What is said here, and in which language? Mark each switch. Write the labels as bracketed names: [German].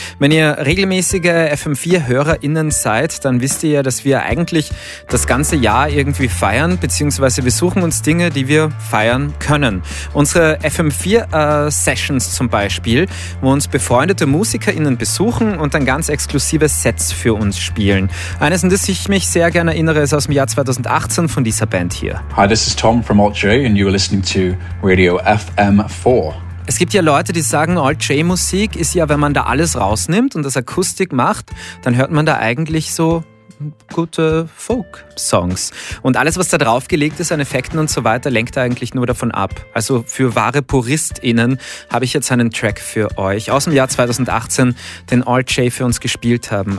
[German] Wenn ihr regelmäßige FM4-HörerInnen seid, dann wisst ihr ja, dass wir eigentlich das ganze Jahr irgendwie feiern, beziehungsweise wir suchen uns Dinge, die wir feiern können. Unsere FM4-Sessions zum Beispiel, wo uns befreundete MusikerInnen besuchen und dann ganz exklusive Sets für uns spielen. Eines, an das ich mich sehr gerne erinnere, ist aus dem Jahr 2018 von dieser Band hier. [English] Hi, this is Tom from Alt J and you are listening to Radio FM4. [German] Es gibt ja Leute, die sagen, Alt-J-Musik ist ja, wenn man da alles rausnimmt und das Akustik macht, dann hört man da eigentlich so gute Folk-Songs. Und alles, was da draufgelegt ist an Effekten und so weiter, lenkt eigentlich nur davon ab. Also für wahre PuristInnen habe ich jetzt einen Track für euch aus dem Jahr 2018, den Alt J für uns gespielt haben.